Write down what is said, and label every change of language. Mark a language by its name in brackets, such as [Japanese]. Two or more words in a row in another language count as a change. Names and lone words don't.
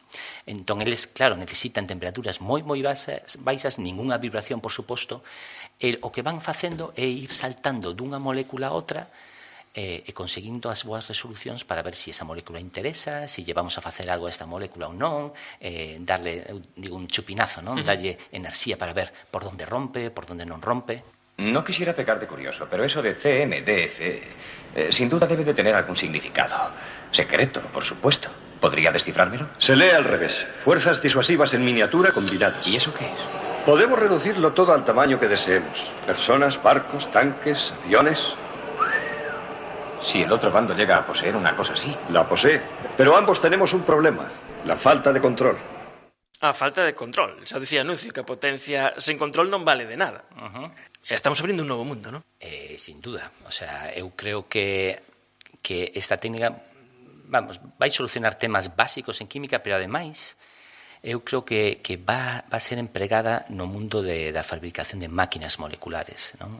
[Galician] Entón, eles, claro, necesitan temperaturas moi baixas, ningunha vibración, por suposto, e o que van facendo é ir saltando dunha molécula a outra e conseguindo as boas resolucións para ver se esa molécula interesa, se lle vamos a facer algo a esta molécula ou non, darle, digo, un chupinazo, non? Darlle enerxía para ver por onde rompe, por onde non rompe. [Spanish] No quisiera pecar de curioso, pero eso de CNDF sin duda debe de tener algún significado. Secreto, por supuesto. ¿Podría descifrármelo? Se lee al revés. Fuerzas disuasivas en miniatura combinadas. ¿Y eso qué es? Podemos reducirlo todo al tamaño que deseemos. Personas, barcos, tanques, aviones. Si el otro bando llega a poseer una cosa así. La posee. Pero ambos tenemos un problema. La falta de control. [Galician] A falta de control. Xa dicía Anuncio que a potencia sen control non vale de nada. Estamos abrindo un novo mundo, non? [Spanish] Sin duda. O sea, [Galician] eu creo que esta técnica, vamos, vai solucionar temas básicos en química, pero ademais eu creo que [Spanish] va a ser [Galician] empregada no mundo da fabricación de máquinas moleculares, non?